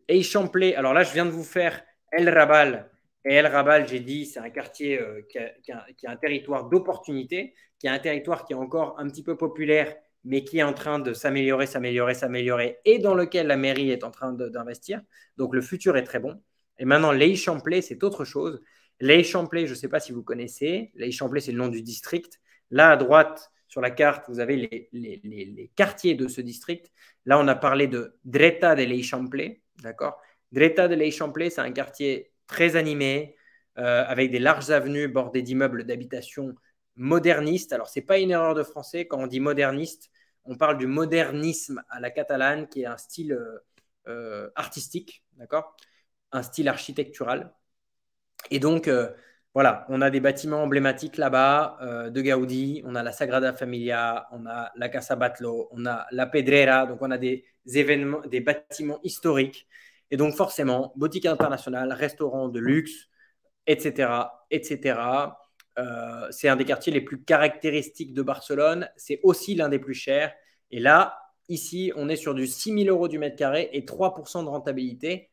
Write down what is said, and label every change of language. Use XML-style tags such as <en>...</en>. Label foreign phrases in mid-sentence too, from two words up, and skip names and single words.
<fr>Eixamplé, alors là, je viens de vous faire El Raval. Et El Raval, j'ai dit, c'est un quartier qui a un territoire d'opportunité, qui a un territoire qui est encore un petit peu populaire, mais qui est en train de s'améliorer, et dans lequel la mairie est en train d'investir. Donc, le futur est très bon. Et maintenant, l'Eixamplé, c'est autre chose. L'Eixamplé, je ne sais pas si vous connaissez. L'Eixamplé, c'est le nom du district. Là, à droite, sur la carte, vous avez les quartiers de ce district. Là, on a parlé de Dreta de l'Eixample, d'accord? Dreta de l'Eixample, c'est un quartier très animé, avec des larges avenues bordées d'immeubles d'habitation modernistes. Alors, ce n'est pas une erreur de français. Quand on dit moderniste, on parle du modernisme à la catalane, qui est un style artistique, d'accord? Un style architectural. Et donc, voilà, on a des bâtiments emblématiques là-bas de Gaudi, on a la Sagrada Familia, on a la Casa Batlló, on a la Pedrera, donc on a des événements, des bâtiments historiques. Et donc, forcément, boutique internationale, restaurant de luxe, etc., etc. C'est un des quartiers les plus caractéristiques de Barcelone. C'est aussi l'un des plus chers. Et là, ici, on est sur du 6 000 € du mètre carré et 3% de rentabilité.</fr>